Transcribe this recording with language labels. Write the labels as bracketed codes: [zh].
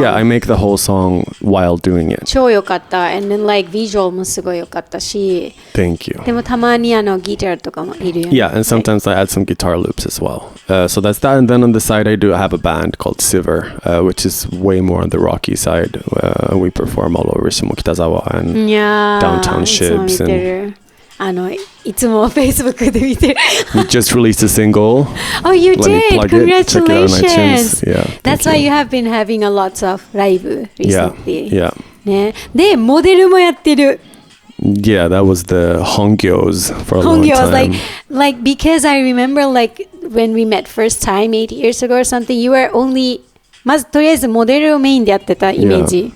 [en] Yeah, I make the whole song while doing it. [ja] 超良かった [en] And then [ja] visual もすごい良かったし [en] Thank you. [ja] でもたまにギターとかもいるよね [en] Yeah, and sometimes I add some guitar loops as well. So that's that. And then on the side, I have a band called Siver, which is way more on the rocky side. We perform all over Shimokitazawa and downtown Shibs. And [ja] いつも Facebook で見てる [en] we just released a single. Oh, you Let me did! plug it. Check it out on Congratulations! iTunes. Yeah, That's why you have been having a lot of live recently. Yeah. [ja] ね、で、モデルもやってる。 [en] Yeah, that was the Hongyos for a long time. Hongyos, because I remember when we met first time 8 years ago or something, you were only [ja] まずとりあえずモデルをメインでやってたイメージ、